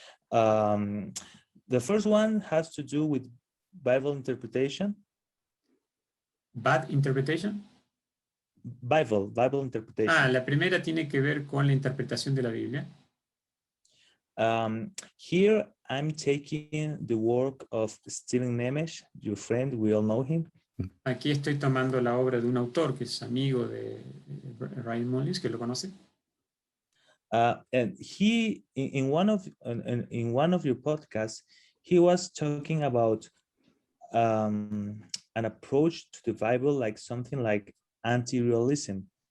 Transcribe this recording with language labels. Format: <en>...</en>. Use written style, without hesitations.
<en>The first one has to do with Bible interpretation. Bad interpretation? Bible interpretation.</en> <es>La primera tiene que ver con la interpretación de la Biblia.</es> <en>Here I'm taking the work of Stephen Nemesh, your friend, we all know him.</en> <es>Aquí estoy tomando la obra de un autor que es amigo de Ryan Mullins, que lo conoce.</es> <en>And he, in one of your podcasts, he was talking about an approach to the Bible like something like anti-realism.</en>